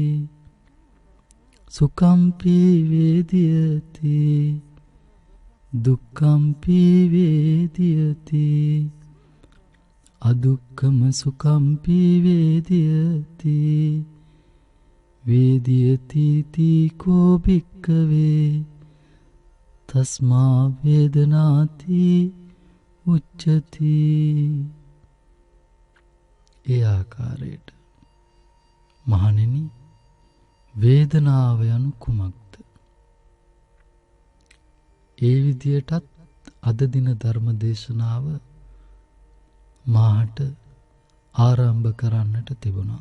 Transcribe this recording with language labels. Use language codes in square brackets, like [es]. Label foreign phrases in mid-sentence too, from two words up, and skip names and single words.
[pi] සුඛම්පි වේදියති දුක්ඛම්පි වේදියති අදුක්ඛම සුඛම්පි වේදියති වේදියති තීකෝ භික්ඛවේ තස්මා වේදනාති උච්චති. [si] ඒ ආකාරයට මහණෙනි වේදනාව යනු කුමක්ද? ඒ විදියටත් අද දින ධර්ම දේශනාව මාහට ආරම්භ කරන්නට තිබුණා.